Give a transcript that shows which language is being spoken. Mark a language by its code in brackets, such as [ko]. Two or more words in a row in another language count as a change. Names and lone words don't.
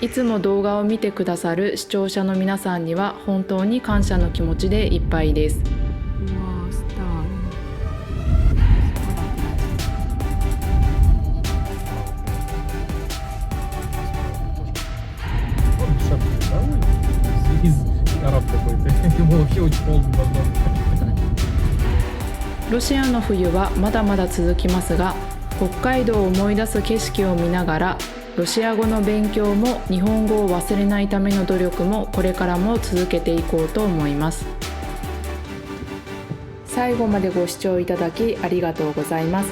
[ja] いつも動画を見てくださる視聴者の皆さんには本当に感謝の気持ちでいっぱいです。うわースター。 [ru] Араб какой-то. Ему вообще очень холодно должно быть. [ja] ロシアの冬はまだまだ続きますが、北海道を思い出す景色を見ながら、ロシア語の勉強も日本語を忘れないための努力もこれからも続けていこうと思います。最後までご視聴いただきありがとうございます。